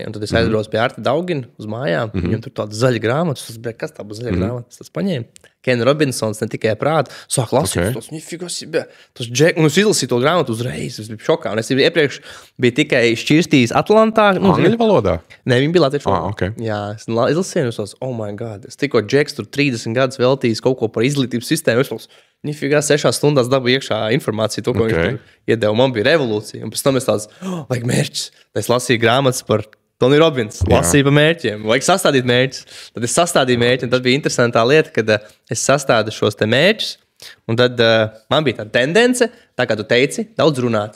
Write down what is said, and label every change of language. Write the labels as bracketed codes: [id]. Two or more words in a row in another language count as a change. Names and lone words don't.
[lv] Un tad es aizbraucu pie Arta Daugina uz mājām. Viņam tur tāda zaļa grāmata. Kas tā būs zaļa grāmata? Tas paņēma. Ken Robinsons ne tikai prātu. Sāk lasīt tos nifigos. Un es izlasīju to grāmatu uzreiz. Es biju šokā. Un es iepriekš biju tikai šķirstījis Atlantā. Angļu valodā? Nē, viņi bija latviešu valodā. Jā, es izlasīju. Es [en] oh my God. [lv] Es tikko Džeks tur 30 gadus veltījis kaut ko par izglītības sistēmu. Es nifigā 6 stundās dabūju iekšā informāciju. To, ko viņš tur iedeva. Man bija revolūcija. Un pēc tam es tāds, vajag mērķis. Es lasīju grāmatas par Tony Robbins, lasīju pa mērķiem. Vajag sastādīt mērķus. Tad es sastādīju mērķi, un tad bija interesantā lieta, kad es sastādu šos te mērķus, un tad man bija tāda tendence, tā kā tu teici, daudz runāt.